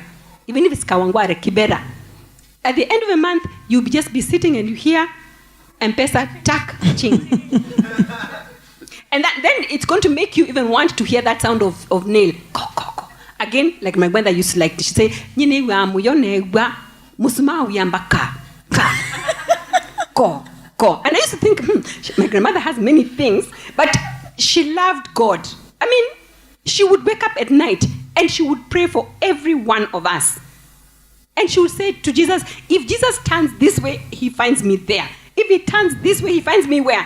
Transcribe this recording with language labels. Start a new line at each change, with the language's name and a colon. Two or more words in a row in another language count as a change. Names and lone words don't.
English: Even if it's Kawangware, Kibera. At the end of the month, you'll just be sitting and you hear M-Pesa, tak, ching. And then it's going to make you even want to hear that sound of nail. Ko, ko, ko. Again, like my mother used to like to say, Nyine wa muyone wa musuma uyamba ka. Ko, ko. And I used to think, my grandmother has many things, but she loved God. She would wake up at night and she would pray for every one of us. And she would say to Jesus, if Jesus turns this way, he finds me there. If he turns this way, he finds me where?